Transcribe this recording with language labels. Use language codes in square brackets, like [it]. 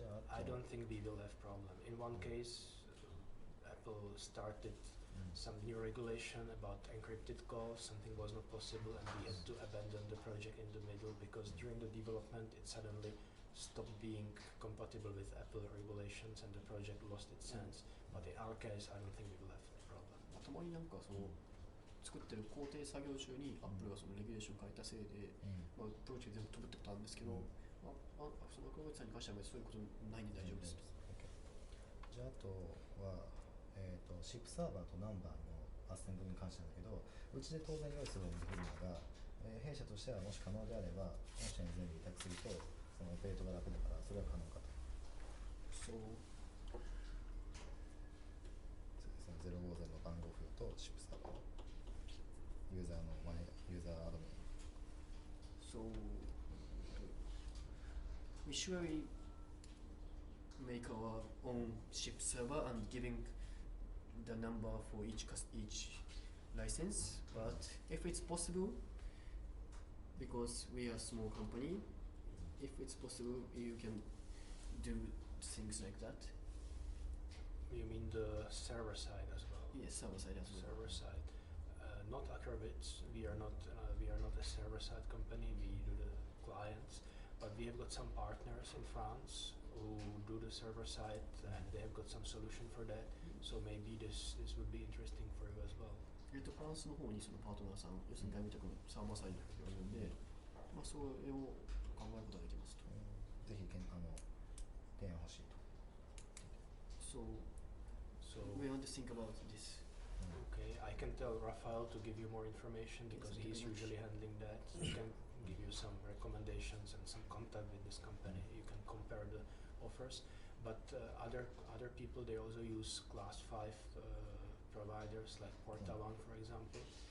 [en] I don't think we will have problem. In one case, Apple started some new regulation about encrypted calls. Something was not possible, and we had to abandon the project in the middle because during the development it suddenly stopped being compatible with Apple regulations, and the project lost its sense. But in our case, I don't think we will have a problem. [ja] たまになんかその作ってる工程作業中に Apple がそのレギュレーションを変えたせいで、まあプロジェクト全部飛ぶってことあるんですけど、そのアクロバイトさんに関してはそういうことないんで大丈夫ですと。じゃああとはシップサーバーとナンバーのアッセンブルに関してなんだけど、うちで当然用意することができるのが、弊社としてはもし可能であれば御社に全部委託するとそのオペレートが楽だからそれは可能かと。そうですね、050の番号符とシップサーバーユーザーアドミン。 [en] So we surely make our own ship server and giving the number for each license, but if it's possible, because we are a small company, if it's possible you can do things like that. You mean the server side as well? Yes, server side as well. Server side, not acrobits. We are not a server side company. We do the clients, but we have got some partners in France who do the server side, and they have got some solution for that. So maybe this would be interesting for you as well. [ja] フランスの方にそのパートナーさん、要するに外務委託のサーバーサイドがいるんで、まあそれを考えることができますと。ぜひ提案欲しいと。 [en] So we want to think about this. Okay, I can tell Rafael to give you more information because he's usually handling that. He can give you some recommendations and some contact with this company. You can compare the offers. But other people, they also use class 5 providers like Porta1, for example.